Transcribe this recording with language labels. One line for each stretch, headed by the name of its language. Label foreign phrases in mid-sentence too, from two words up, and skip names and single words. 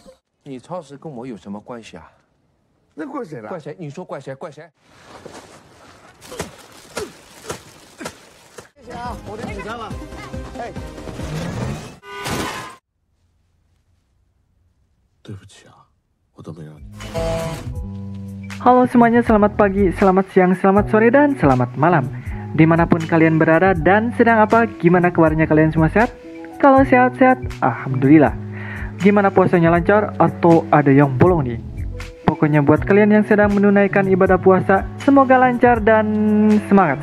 Chinese: 你超时跟我有什么关系啊？那怪谁了？怪谁？你说怪谁？怪谁？谢谢啊，我的纸箱了。哎，对不起啊，我都没让你。
Indonesian: Halo semuanya, selamat pagi, selamat siang, selamat sore, dan selamat malam. Dimanapun kalian berada dan sedang apa, gimana kabarnya kalian semua sehat? Kalau sehat-sehat, alhamdulillah. Gimana puasanya, lancar atau ada yang bolong nih? Pokoknya buat kalian yang sedang menunaikan ibadah puasa, semoga lancar dan semangat.